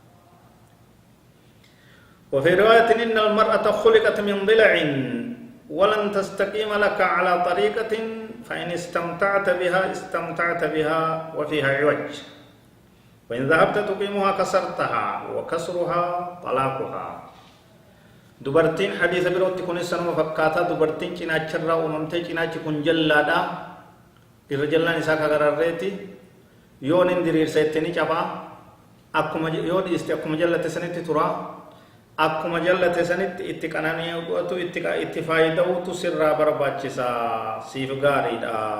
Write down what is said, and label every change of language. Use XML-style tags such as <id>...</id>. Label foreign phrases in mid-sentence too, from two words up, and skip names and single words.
<ar>وفي رواية إن المرأة خلقت من ضلع ولن تستقيم لك على طريقة فإن استمتعت بها وفيها عوج وإن ذهبت تقيمها كسرتها وكسرها طلاقها.</ar> <om>dubartiin hadiisa birootti kunis sanuma fakkaataa dubartiin cinaacharraa uumamtee cinaachi kun jallaadha irra jallaan isaa kagararreeti yoo nin diriirseetti ni cabaa akkuma yoo dhiiste akkuma jallate sanitti tura akkuma jallate sanitti itti qananii godhatu itti faayida'uutu sirraa barbaachisa siif gaariidha</om>